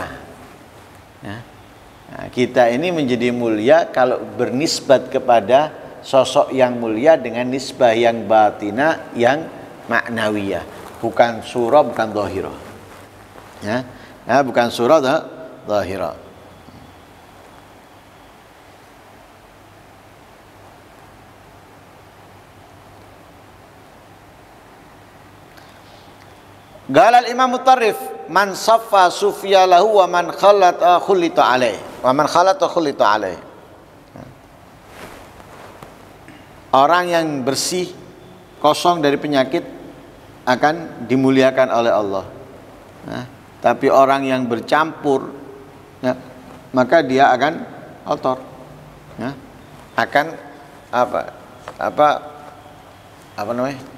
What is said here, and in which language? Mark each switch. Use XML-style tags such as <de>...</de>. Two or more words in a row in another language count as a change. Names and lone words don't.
<id>Nah, kita ini menjadi mulia kalau bernisbat kepada sosok yang mulia dengan nisbah yang batina, yang maknawiyah, bukan surah, bukan zahirah. Bukan surah, zahirah.</id> <ar>قال إمام مطرف، من صفا صُفي له ومن خلط خُلط عليه، ومن خلط خُلط عليه.</ar> <id>Orang yang bersih, kosong dari penyakit akan dimuliakan oleh Allah. Tapi orang yang bercampur, maka dia akan kotor. Akan apa namanya?</id>